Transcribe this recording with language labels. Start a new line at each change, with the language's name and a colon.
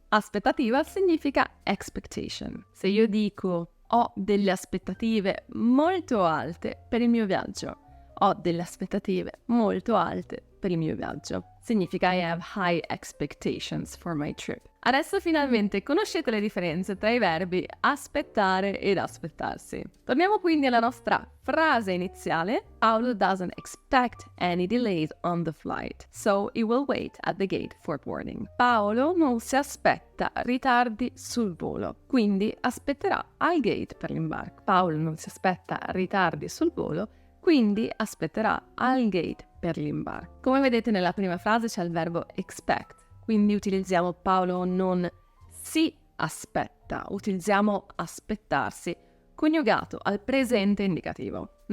Italian: Aspettativa significa expectation. Se io dico ho delle aspettative molto alte per il mio viaggio, ho delle aspettative molto alte per il mio viaggio, significa
English: I have high expectations for my trip.
Italian: Adesso finalmente conoscete le differenze tra i verbi aspettare ed aspettarsi. Torniamo quindi alla nostra frase iniziale.
English: Paolo doesn't expect any delays on the flight, so he will wait at the gate for boarding.
Italian: Paolo non si aspetta ritardi sul volo, quindi aspetterà al gate per l'imbarco. Paolo non si aspetta ritardi sul volo, quindi aspetterà al gate per l'imbarco. Come vedete nella prima frase c'è il verbo expect. Quindi utilizziamo Paolo non si aspetta, utilizziamo aspettarsi, coniugato al presente indicativo.